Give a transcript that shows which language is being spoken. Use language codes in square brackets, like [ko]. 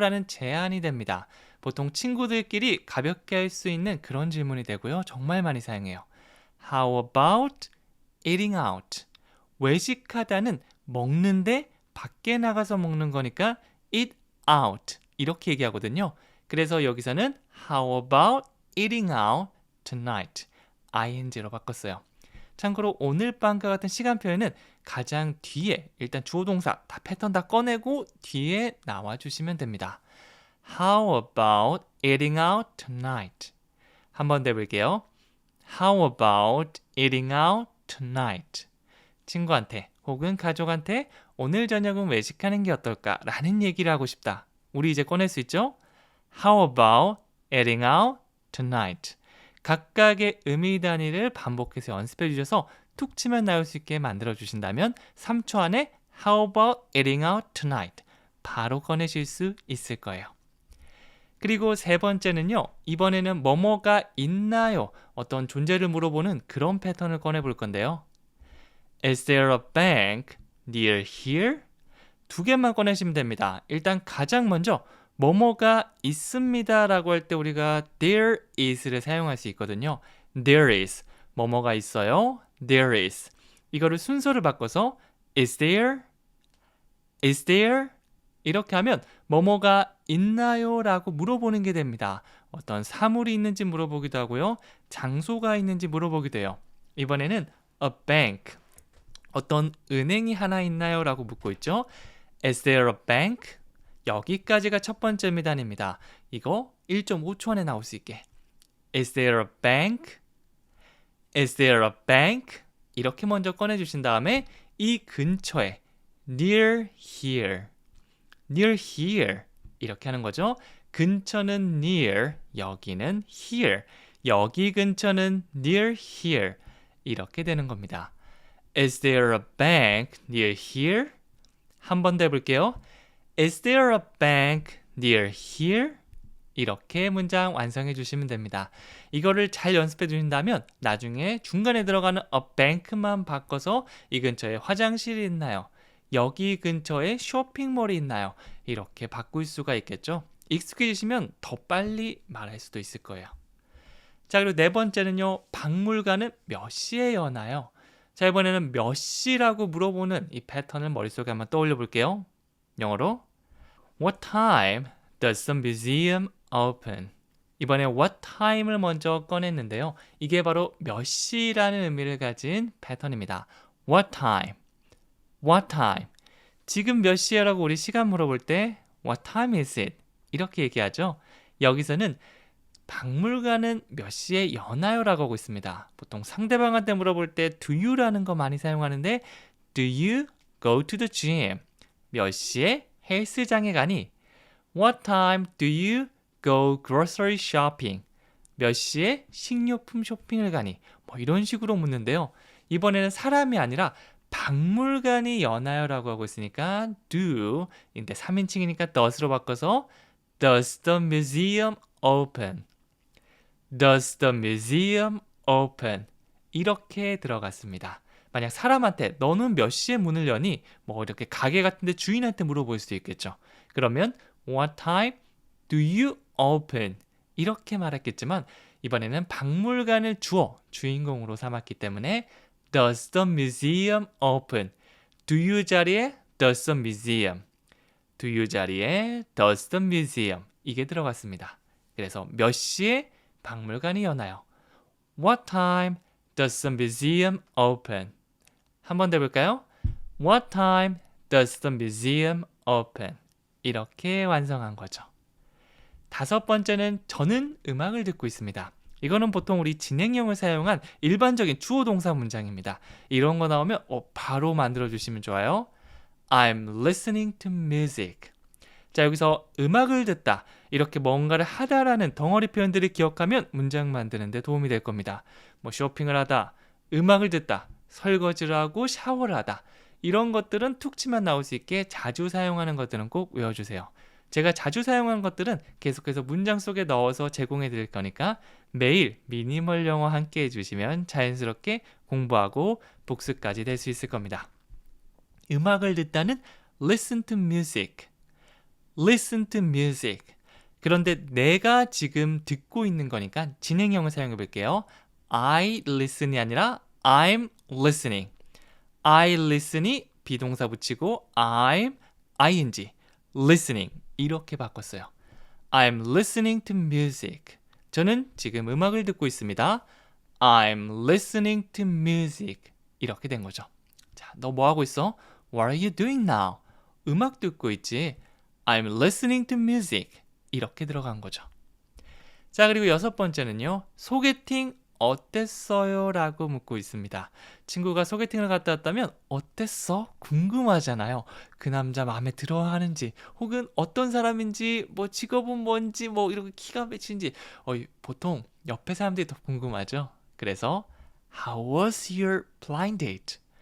[ko] 라는 제안이 됩니다. 보통 친구들끼리 가볍게 할 수 있는 그런 질문이 되고요. 정말 많이 사용해요. [en] How about eating out? [ko] 외식하다는 먹는데 밖에 나가서 먹는 거니까 eat out 이렇게 얘기하거든요. 그래서 여기서는 [en] How about eating out tonight? [ko] ing로 바꿨어요. 참고로 오늘 밤과 같은 시간 표현은 가장 뒤에 일단 주어 동사 다 패턴 다 꺼내고 뒤에 나와주시면 됩니다. [en] How about eating out tonight? [ko] 한번 더 해볼게요. [en] How about eating out tonight? [ko] 친구한테 혹은 가족한테 오늘 저녁은 외식하는 게 어떨까? 라는 얘기를 하고 싶다. 우리 이제 꺼낼 수 있죠? [en] How about eating out tonight? [ko] 각각의 의미 단위를 반복해서 연습해 주셔서 툭 치면 나올 수 있게 만들어 주신다면 3초 안에 [en] How about eating out tonight? [ko] 바로 꺼내실 수 있을 거예요. 그리고 세 번째는요. 이번에는 뭐뭐가 있나요? 어떤 존재를 물어보는 그런 패턴을 꺼내 볼 건데요. [en] Is there a bank near here? [ko] 두 개만 꺼내시면 됩니다. 일단 가장 먼저 뭐뭐가 있습니다 라고 할 때 우리가 there is를 사용할 수 있거든요. [en] There is, [ko] 뭐뭐가 있어요. [en] There is. [ko] 이거를 순서를 바꿔서 [en] is there? Is there? [ko] 이렇게 하면 뭐뭐가 있나요? 라고 물어보는 게 됩니다. 어떤 사물이 있는지 물어보기도 하고요. 장소가 있는지 물어보기도 해요. [en] 이번에는 a bank. [ko] 어떤 은행이 하나 있나요? 라고 묻고 있죠. [en] Is there a bank? [ko] 여기까지가 첫 번째 미단입니다. 이거 1.5초 안에 나올 수 있게. [en] Is there a bank? Is there a bank? [ko] 이렇게 먼저 꺼내주신 다음에 이 근처에 near here. [en] near here. 이렇게 하는 거죠. [ko] 근처는 near, 여기는 here. 여기 근처는 near here. 이렇게 되는 겁니다. [en] Is there a bank near here? [ko] 한 번 더 해볼게요. [en] Is there a bank near here? [ko] 이렇게 문장 완성해 주시면 됩니다. 이거를 잘 연습해 주신다면 나중에 중간에 들어가는 a bank만 바꿔서 이 근처에 화장실이 있나요? 여기 근처에 쇼핑몰이 있나요? 이렇게 바꿀 수가 있겠죠. 익숙해지시면 더 빨리 말할 수도 있을 거예요. 자, 그리고 네 번째는요. 박물관은 몇 시에 여나요? 자, 이번에는 몇 시라고 물어보는 이 패턴을 머릿속에 한번 떠올려 볼게요. 영어로 [en] What time does the museum open? [ko] 이번에 what time을 먼저 꺼냈는데요. 이게 바로 몇 시라는 의미를 가진 패턴입니다. [en] What time? What time? [ko] 지금 몇 시야라고 우리 시간 물어볼 때 [en] What time is it? [ko] 이렇게 얘기하죠. 여기서는 박물관은 몇 시에 여나요? 라고 하고 있습니다. 보통 상대방한테 물어볼 때 do you라는 거 많이 사용하는데 [en] do you go to the gym? [ko] 몇 시에 헬스장에 가니? [en] What time do you go grocery shopping? [ko] 몇 시에 식료품 쇼핑을 가니? 뭐 이런 식으로 묻는데요. 이번에는 사람이 아니라 박물관이 여나요? 라고 하고 있으니까 do 인데 3인칭이니까 does로 바꿔서 [en] Does the museum open? Does the museum open? [ko] 이렇게 들어갔습니다. 만약 사람한테 너는 몇 시에 문을 여니? 뭐 이렇게 가게 같은데 주인한테 물어볼 수도 있겠죠. [en] 그러면 What time do you open? [ko] 이렇게 말했겠지만 이번에는 박물관을 주인공으로 삼았기 때문에 [en] Does the museum open? Do you 자리에 Does the museum? Do you 자리에 Does the museum? [ko] 이게 들어갔습니다. 그래서 몇 시에 박물관이 여나요? [en] What time does the museum open? [ko] 한 번 더 해볼까요? [en] What time does the museum open? [ko] 이렇게 완성한 거죠. 다섯 번째는 저는 음악을 듣고 있습니다. 이거는 보통 우리 진행형을 사용한 일반적인 주어 동사 문장입니다. 이런 거 나오면 바로 만들어 주시면 좋아요. [en] I'm listening to music. [ko] 자, 여기서 음악을 듣다, 이렇게 뭔가를 하다라는 덩어리 표현들을 기억하면 문장 만드는 데 도움이 될 겁니다. 뭐 쇼핑을 하다, 음악을 듣다, 설거지를 하고 샤워를 하다, 이런 것들은 툭 치면 나올 수 있게 자주 사용하는 것들은 꼭 외워주세요. 제가 자주 사용하는 것들은 계속해서 문장 속에 넣어서 제공해 드릴 거니까 매일 미니멀 영어 함께 해주시면 자연스럽게 공부하고 복습까지 될 수 있을 겁니다. 음악을 듣다는 [en] listen to music. listen to music. [ko] 그런데 내가 지금 듣고 있는 거니까 진행형을 사용해 볼게요. [en] I listen이 [ko] 아니라 [en] I'm listening. I listen이 [ko] 비동사 붙이고 [en] I'm ing. listening. [ko] 이렇게 바꿨어요. [en] I'm listening to music. [ko] 저는 지금 음악을 듣고 있습니다. [en] I'm listening to music. [ko] 이렇게 된 거죠. 자, 너 뭐 하고 있어? [en] What are you doing now? [ko] 음악 듣고 있지. [en] I'm listening to music. [ko] 이렇게 들어간 거죠. 자, 그리고 여섯 번째는요. 소개팅 어땠어요? 라고 묻고 있습니다. 친구가 소개팅을 갔다 왔다면 어땠어? 궁금하잖아요. 그 남자 마음에 들어 하는지, 혹은 어떤 사람인지, 뭐 직업은 뭔지, 뭐 이렇게 키가 몇인지 보통 옆에 사람들이 더 궁금하죠. [en] 그래서 How was your blind date?